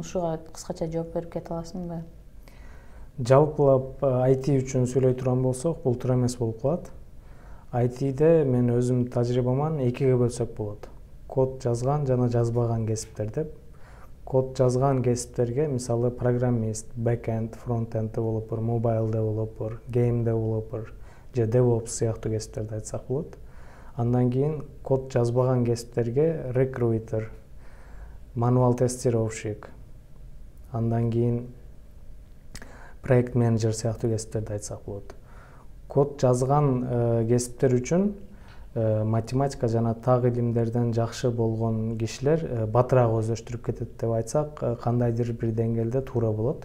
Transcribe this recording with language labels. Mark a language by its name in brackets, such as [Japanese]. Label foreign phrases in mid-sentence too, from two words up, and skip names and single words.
[Kyrgyz] Ушуга кыскача жооп берип кете аласыңбы? Жалпылап IT үчүн сүйлөй турган болсок, бул туура эмес болуп калат. ITде мен өзүмдүн тажрыйбаман экиге бөлсөк болот. Код жазган жана жазбаган кесиптер деп. Код жазган кесиптерге мисалы программист, [English] backend, frontend developer, mobile developer, game developer [Kyrgyz] же DevOps сыяктуу кесиптерди айтсак болот. Андан кийин код жазбаган кесиптерге recruiter, manual тестировщик, андан кийин проект менеджер сыяктуу кесиптерди айтсак болот. Код жазган кесиптер үчүн математика жана так илимдерден жакшы болгон кишилер батыраак өздөштүрүп кетет деп айтсак, кандайдыр бир деңгээлде туура болот.